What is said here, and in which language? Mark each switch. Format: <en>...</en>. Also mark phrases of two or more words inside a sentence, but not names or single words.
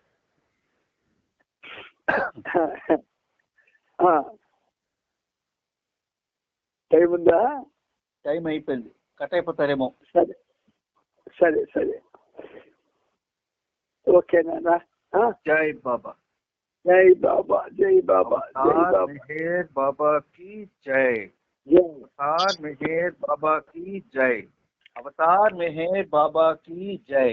<te>టైం ఉందా? టైం అయిపోయింది. కట్ అయిపోతారేమో. సరే సరే సరే, ఓకేనా? జై బాబా, జై బాబా, జై బాబా, జై బాబా.</te> <hi>మెహర్ బాబా की जय, अवतार मेहर बाबा की जय, अवतार मेहर बाबा की जय.</hi>